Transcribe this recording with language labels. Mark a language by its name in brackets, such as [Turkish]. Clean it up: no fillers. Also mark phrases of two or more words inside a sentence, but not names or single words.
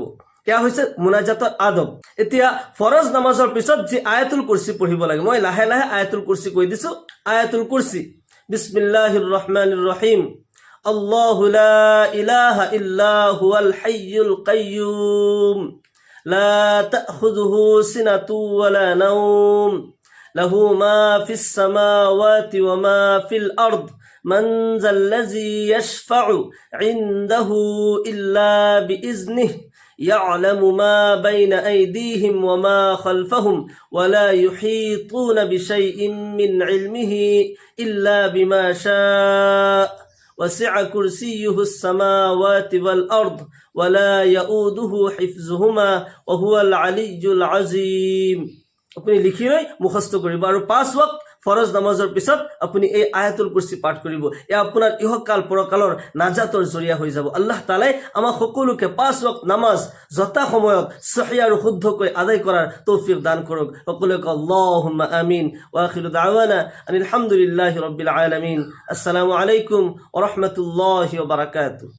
[Assamese] এয়া হৈছে মুনাজাতৰ আদব। এতিয়া ফৰজ নামাজৰ পিছত যি আয়াতুল কুৰসি পঢ়িব লাগে, মই লাহে লাহে আয়াতুল কুৰসি কৈ দিছো। [Arabic] آية الكرسي بسم الله الرحمن الرحيم الله لا إله إلا هو الحي القيوم لا تأخذه سنة ولا نوم له ما في السماوات وما في الأرض من ذا الذي يشفع عنده إلا بإذنه يعلم ما بين أيديهم وما خلفهم ولا يحيطون بشيء من علمه إلا بما شاء وسع كرسيه السماوات والأرض ولا يؤوده حفظهما وهو العلي العظيم। [Assamese] আপুনি লিখি লৈ মুখস্থ কৰিব আৰু 5 ওয়াক্ত ফৰজ নামাজৰ পিছত আপুনি এই আয়াতুল কুৰসি পাঠ কৰিব। এয়া আপোনাৰ ইহকাল পৰকালৰ নাজাতৰ জৰিয়া হৈ যাব। আল্লাহ তাআলাই আমাক সকলোকে 5 ওয়াক্ত নামাজ যথা সময়ত সহিহ আৰু শুদ্ধকৈ আদায় কৰাৰ তৌফিক দান কৰক। [Arabic] সকলোকে اللهم آمين. وآخر دعوانا أن الحمد لله رب العالمين. السلام عليكم ورحمة الله وبركاته.